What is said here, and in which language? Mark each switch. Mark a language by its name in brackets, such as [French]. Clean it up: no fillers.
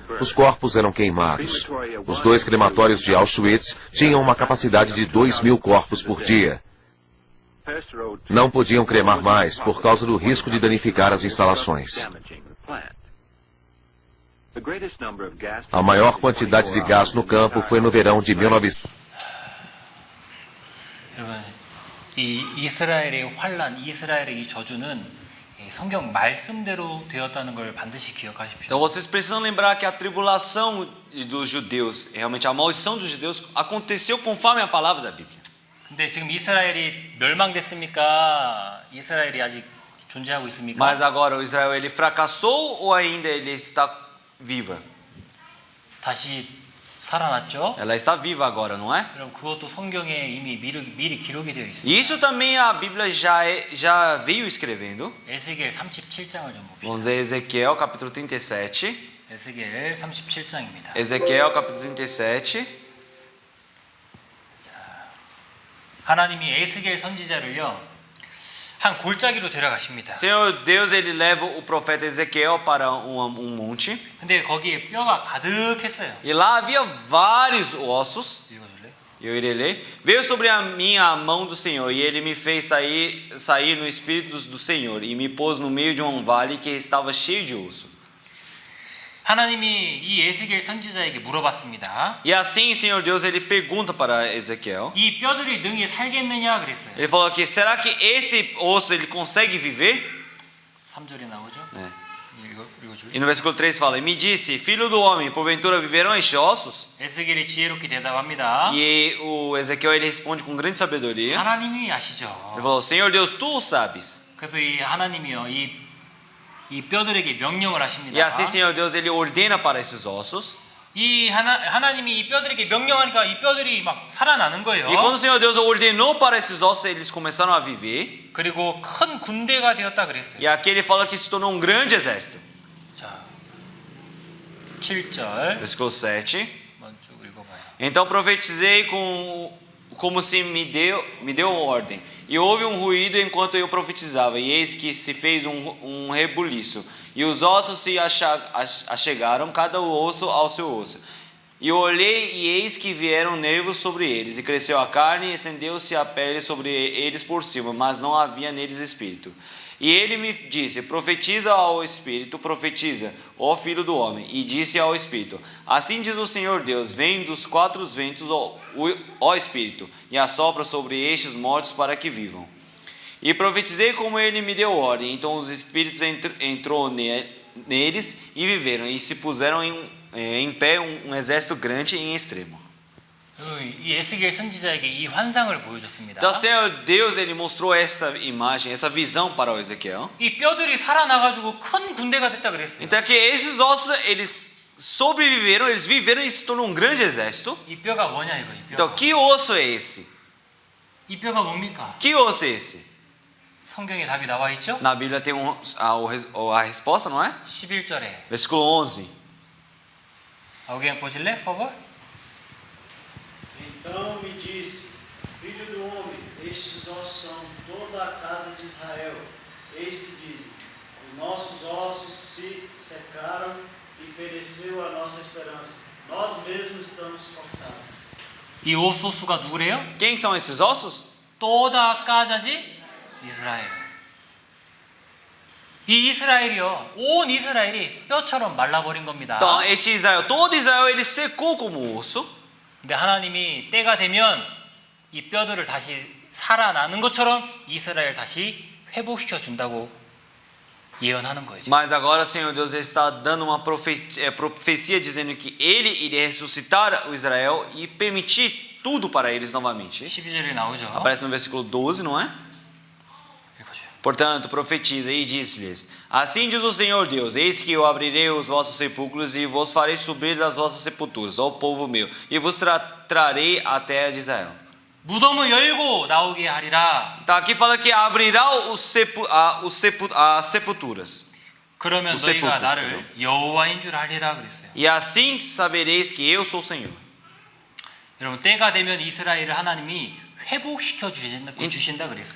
[Portuguese] Os corpos eram queimados. Os 2 crematórios de Auschwitz tinham uma capacidade de 2.000 corpos por dia. Não podiam cremar mais por causa do risco de danificar as instalações. A maior quantidade de gás no campo foi no verão de 1900. [Korean] 여러분, 이 이스라엘의 환란, 이스라엘의 이 저주는 이 성경 말씀대로 되었다는 걸 반드시 기억하십시오. [Portuguese] Então vocês precisam lembrar que a tribulação dos judeus, realmente a maldição dos judeus, aconteceu conforme a palavra da Bíblia. [Korean] 근데 지금 이스라엘이 멸망됐습니까? 이스라엘이 아직 존재하고 있습니까? [Portuguese] Mas agora o Israel ele fracassou ou ainda ele está viva? [Korean] 다시 살아났죠? [Portuguese] Ela está viva agora, não é? [Korean] 그럼 그것도 성경에 이미 미리 기록이 되어 있습니다. [Portuguese] Isso também a Bíblia já veio escrevendo. [Korean] 에스겔 37장을 좀 봅시다. [Portuguese] Vamos ver Ezequiel capítulo 37. [Korean] 에스겔 37장입니다. [Portuguese] Ezequiel capítulo 37. [Korean] 하나님이 에스겔 선지자를요 한 골짜기로 데려가십니다. [Portuguese] Senhor Deus ele leva o profeta Ezequiel para monte. [Korean] 근데 거기에 뼈가 가득했어요. [Portuguese] E lá havia vários ossos. [Korean] 읽어줄래? [Portuguese] Eu irei ler. Veio sobre a minha mão do Senhor e ele me fez sair no espírito do Senhor e me pôs no meio de um vale que estava cheio de osso. [Korean] 하나님이 이 에스겔 선지자에게 물어봤습니다. [Portuguese] E assim, Senhor Deus, ele pergunta para Ezequiel. [Korean] 이 뼈들이 능히 살겠느냐 그랬어요. [Portuguese] Ele falou aqui, será que esse osso ele consegue viver? [Korean] 3절에 나오죠? [Portuguese] É. [Korean] 읽어줄래? [Portuguese] E no versículo 3 fala, e me disse, filho do homem, porventura viverão estes ossos? [Korean] 에스겔이 지혜롭게 대답합니다. [Portuguese] E o Ezequiel ele responde com grande sabedoria. [Korean] 하나님이 아시죠. [Portuguese] Ele falou, Senhor Deus, tu o sabes. [Korean] 그래서 이 하나님이요 이 뼈들에게 명령을 하십니다. [Portuguese] E assim, Senhor Deus, ele ordena para esses ossos. [Korean] 이 하나님이 이 뼈들에게 명령하니까 이 뼈들이 막 살아나는 거예요. [Portuguese] E quando o Senhor Deus ordenou para esses ossos, eles começaram a viver. [Korean] 그리고 큰 군대가 되었다 그랬어요. [Portuguese] E aqui ele fala que se tornou um grande exército. [Korean] 자, 7절. [Portuguese] Versículo 7. [Korean] 한번 쭉 읽어봐요. [Portuguese] Então profetizei como se me deu ordem. E houve um ruído enquanto eu profetizava, e eis que se fez um rebuliço. E os ossos se achegaram, cada osso ao seu osso. E olhei, e eis que vieram nervos sobre eles, e cresceu a carne, e estendeu-se a pele sobre eles por cima, mas não havia neles espírito. E ele me disse, profetiza ao Espírito, profetiza, ó Filho do Homem. E disse ao Espírito, assim diz o Senhor Deus, vem dos 4 ventos, ó Espírito, e assopra sobre estes mortos para que vivam. E profetizei como ele me deu ordem, então os Espíritos entrou neles e viveram, e se puseram em pé um exército grande e em extremo. [Korean] 이 에스겔 선지자에게 이 환상을 보여줬습니다. [Portuguese] Então, Senhor Deus, ele mostrou essa imagem, essa visão para o Ezequiel. [Korean] 이 뼈들이 살아나가지고 큰 군대가 됐다 그랬어요. [Portuguese] Então, que esses ossos, eles sobreviveram, eles viveram e se tornou um grande exército. [Korean] 이 뼈가 뭐냐 이거? 이 뼈가. [Portuguese] Então, que osso é esse? [Korean] 이 뼈가 뭡니까? [Portuguese] Que osso é esse? [Korean] 성경에 답이 나와 있죠? [Portuguese] Na Bíblia tem a resposta, não é? [Korean] 11절에. [Portuguese] Versículo 11. alguém [Korean] 보실래? [Portuguese] por favor? Então me disse, filho do homem, estes ossos são toda a casa de Israel. Eis que dizem, os nossos ossos se secaram e pereceu a nossa esperança. Nós mesmos estamos cortados. [Korean] 이 오소수가 누구래요? [Portuguese] Quem são esses ossos? toda a casa de 이스라엘. [Korean] 이 이스라엘이요, 온 이스라엘이 뼈처럼 말라버린 겁니다. [Portuguese] Então, este Israel, todo Israel, ele secou como osso. [Korean] 근데 하나님이 때가 되면 이 뼈들을 다시 살아나는 것처럼 이스라엘 다시 회복시켜 준다고 예언하는 거예요. [Portuguese] Mas agora o Senhor Deus está dando uma profecia dizendo que ele iria ressuscitar o Israel e permitir tudo para eles novamente. [Korean] 12절에 나오죠. [Portuguese] Aparece no versículo 12, não é? [Korean] 읽어줘요. [Portuguese] Portanto, profetiza e disse-lhes: Assim diz o Senhor Deus: Eis que eu abrirei os vossos sepulcros e vos farei subir das vossas sepulturas, ó povo meu, e vos trarei a terra de Israel. [Korean] 무덤을 열고 나오게 하리라. [Portuguese] Tá, aqui fala que abrirá as sepulturas. [Korean] 그러면 [Portuguese] os [Korean] 너희가 나를 여호와인 줄 알리라 그랬어요. [Portuguese] E assim sabereis que eu sou o Senhor. [Korean] 여러분, 때가 되면 이스라엘을 하나님이 회복시켜 주신다 그랬어요.